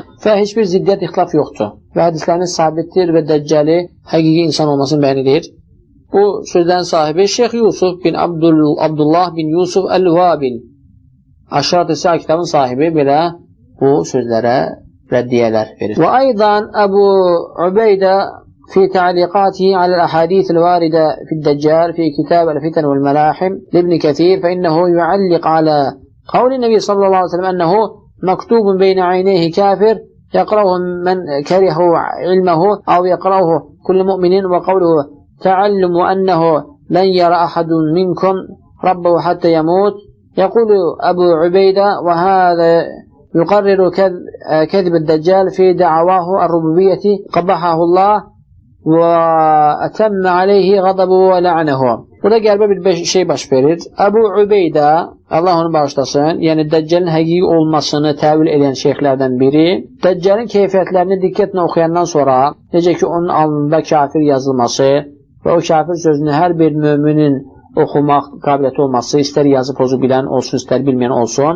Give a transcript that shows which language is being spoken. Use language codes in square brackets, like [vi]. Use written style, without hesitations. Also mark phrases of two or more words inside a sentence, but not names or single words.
[az] Və heç bir ziddiyyət ixtilaf yoxdur. Və hədisləriniz sabitdir və Dəccəli həqiqi insan olmasını bəyan edir. Bu sözlərin sahibi Şeyx Yusuf bin Abdullah bin Yusuf Əl-Vabil. Aşrat-ı Səhə kitabın sahibi belə bu sözlərə rəddiyələr verir. [ar] وأيضا أبو عبيدة في تعليقاته على الأحاديث الواردة في الدجال في كتاب الفتن والملاحم لابن كثير فإنه يعلق على قول النبي صلى الله عليه وسلم أنه مكتوب بين عينيه كافر يقرأه من كره علمه أو يقرأه كل مؤمن وقوله تعلم أنه لن يرى أحد منكم ربه حتى يموت. يقول أبو عبيدة وهذا يقرر كذب الدجال في دعواه الربوبية قبحه الله وأتم عليه غضبه ولعنه. [az] Burada qəlbə bir şey baş verir. Əbu Ubeydə, Allah onu bağışlasın, yəni Dəccalın həqiqi olmasını təvil edən şeyxlərdən biri, Dəccalın keyfiyyətlərini diqqətlə oxuyandan sonra, necə ki onun alnında kafir yazılması və o kafir sözünü hər bir müminin oxumaq qabiliyyəti olması, istər yazı pozu bilən olsun, istər bilməyən olsun.